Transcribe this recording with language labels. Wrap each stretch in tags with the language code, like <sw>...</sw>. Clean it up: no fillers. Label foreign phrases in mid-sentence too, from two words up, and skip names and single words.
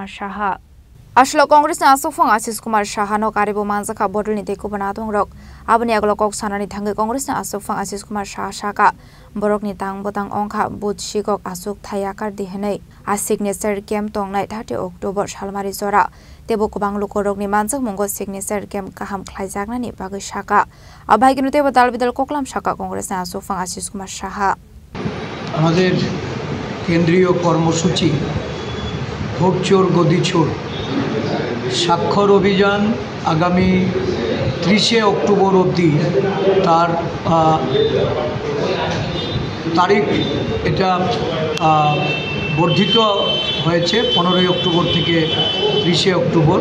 <trp>Shaha Ashlo Congress na asofang Ashish Kumar Shaha no karibo manjaka bodol ni teko banadung rok abni aglo kok sanani thange Congress na asofang Ashish Kumar Shaha shaka borok ni tang botang ongkha bud shikok asuk thayakar dihenai a</trp> <en>signature camp</en> <trp>tongnai 30 October salmari jora tebo kubang lukorok ni manjak mongo</trp> <en>signature camp</en> <trp>kaham khlaijakna ni bagai shaka abai kinu tebo dalbidal koklam shaka Congress na asofang Ashish Kumar Shaha</trp> <bn>আমাদের কেন্দ্রীয় কর্মসূচি ভোট চোর গদি চোর স্বাক্ষর অভিযান আগামী 30 অক্টোবর অবধি তার তারিখ এটা বর্ধিত হয়েছে 15 অক্টোবর থেকে 30 অক্টোবর</bn>